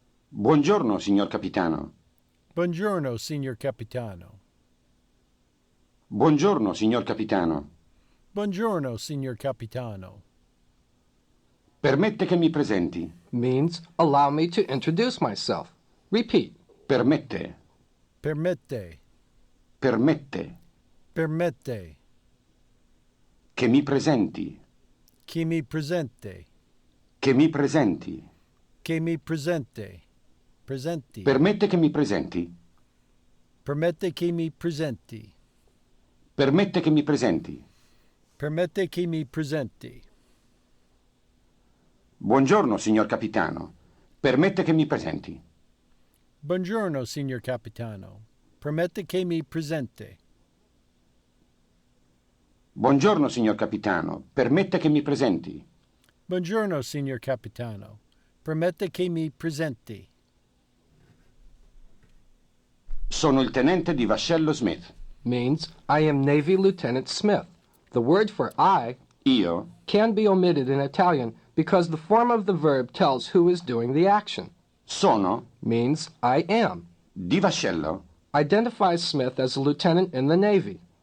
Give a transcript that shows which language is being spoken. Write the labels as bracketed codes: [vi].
[it] Buongiorno, signor capitano. Buongiorno, signor capitano. Buongiorno, signor capitano. Buongiorno, signor capitano. Permette che mi presenti. [en] Means allow me to introduce myself. Repeat. [it] Permette. Permette, Permette. permette, Che mi presenti. chi mi presente, Che mi presenti. che mi presente, presenti, Permette che mi presenti. permette che mi presenti, Permette che mi presenti. permette che mi presenti. Buongiorno, signor capitano. Permette che mi presenti. Buongiorno, signor capitano. Permette che mi presente. Buongiorno, signor capitano. Permette che mi presenti. Buongiorno, signor capitano. Permette che mi presenti. Sono il tenente di vascello Smith. [en] Means I am Navy Lieutenant Smith. The word for I [it] Io [en] can be omitted in Italian because the form of the verb tells who is doing the action. [it] sono [en] Means I am. [it] di vascello. [en] Identifies Smith as a lieutenant in the Navy.